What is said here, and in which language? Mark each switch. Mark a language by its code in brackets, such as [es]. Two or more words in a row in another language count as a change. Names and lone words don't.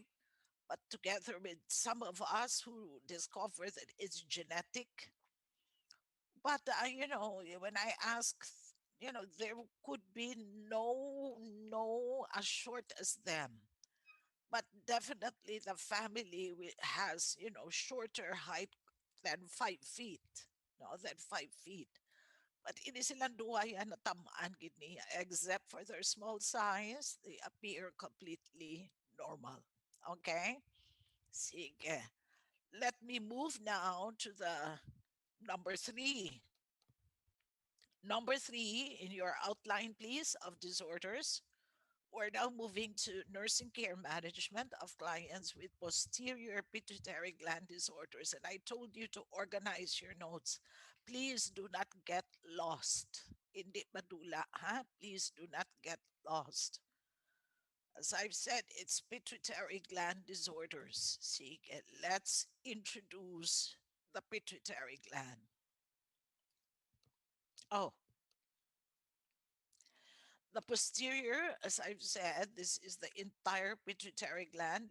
[en] But together with some of us who discover that it's genetic, but when I ask, there could be no as short as them, but definitely the family has shorter height than 5 feet, no, than 5 feet. [hil] But ini silang duha yan na tamaan gid niya. [en] Except for their small size, they appear completely normal. Okay? Sige. Let me move now to the number three. Number three in your outline, please, of disorders. We're now moving to nursing care management of clients with posterior pituitary gland disorders. And I told you to organize your notes. Please do not get lost. [hil] Hindi madula, ha? [en] Please do not get lost. As I've said, it's pituitary gland disorders. See, let's introduce the pituitary gland. Oh, the posterior, as I've said, this is the entire pituitary gland.